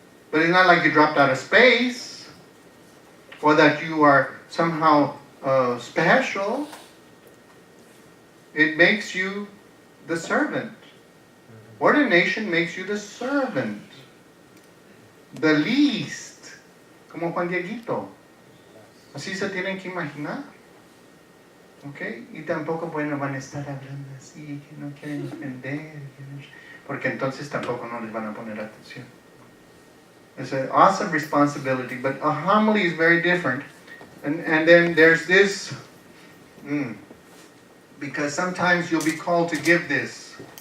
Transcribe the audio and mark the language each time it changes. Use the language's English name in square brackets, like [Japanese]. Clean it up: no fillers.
[English] But it's not like you dropped out of space, or that you are somehow special. It makes you the servant. Ordination makes you the servant. The least. Como Juan Dieguito. [Spanish] Así se tienen que imaginar. ¿Ok? Y tampoco, bueno, van a estar hablando así, que no quieren ofender, porque entonces tampoco no les van a poner atención. [English] It's an awesome responsibility, but a homily is very different. And then there's this, because sometimes you'll be called to give this.